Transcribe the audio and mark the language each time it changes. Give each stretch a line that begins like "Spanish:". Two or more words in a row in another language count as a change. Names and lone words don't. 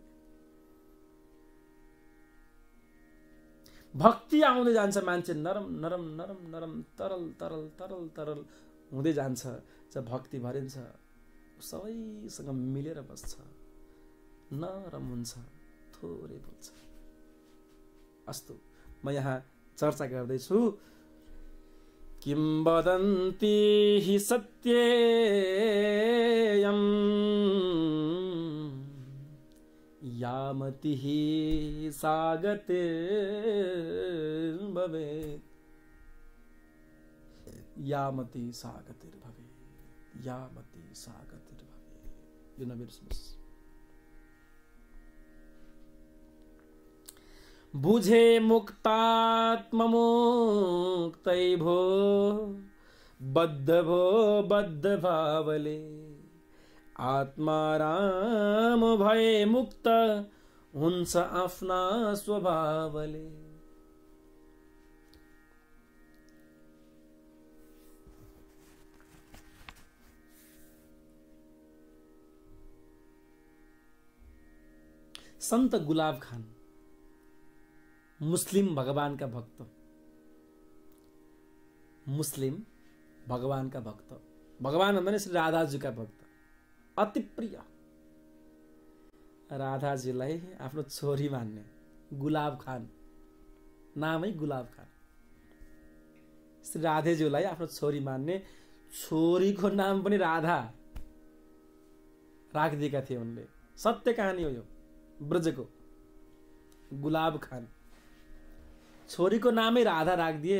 Nepali: भक्ति आउँदै जान्छ, मान्छे नरम नरम नरम नरम तरल तरल तरल तरल हुँदै जान्छ। जब भक्ति भरिन्छ सबैसँग मिलेर बस्छ, नरम हुन्छ, थोरै बोल्छ। अस्तु, म यहाँ चर्चा गर्दैछु।
Sanskrit: किंवदन्ति हि सत्येयम् यामति हि सागतिर्भवेत्। यामति सागतिर्भवेत्, यामति सागतिर्भवेत्।
Nepali: यो नबिर्सनुहोस्। बुझे मुक्तात्ममुक्तै भो बद्ध भावले आत्माराम भए मुक्त हुन्छ आफ्ना स्वभावले। संत गुलाब खान मुस्लिम भगवान का भक्त, मुस्लिम भगवान का भक्त, भगवान भन्दा श्री राधाजी का भक्त, अति प्रिय राधाजीलाई आफ्नो छोरी मान्ने गुलाब खान, नामै गुलाब खान। श्री राधेज्यूलाई आफ्नो छोरी मान्ने, छोरीको नाम पनि राधा राखिदिएका थिए उनले। सत्य कहानी हो यो, ब्रजको गुलाब खान छोरीको नामै राधा राखिदिए।